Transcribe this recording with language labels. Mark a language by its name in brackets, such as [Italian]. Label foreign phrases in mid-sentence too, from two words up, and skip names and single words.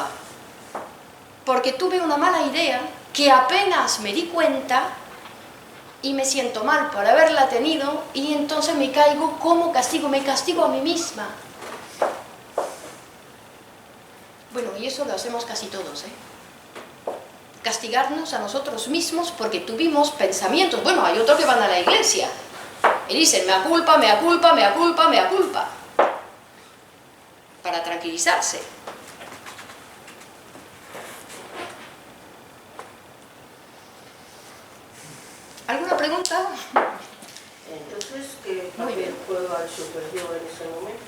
[Spanish] Porque tuve una mala idea que apenas me di cuenta y me siento mal por haberla tenido y entonces me caigo como castigo, me castigo a mí misma. Bueno, y eso lo hacemos casi todos, Castigarnos a nosotros mismos porque tuvimos pensamientos. Bueno, hay otros que van a la iglesia y dicen, [Latin] mea culpa, mea culpa, mea culpa, mea culpa. [Spanish] Para tranquilizarse. ¿Alguna pregunta? Entonces, ¿qué papel juega el superyo en ese momento?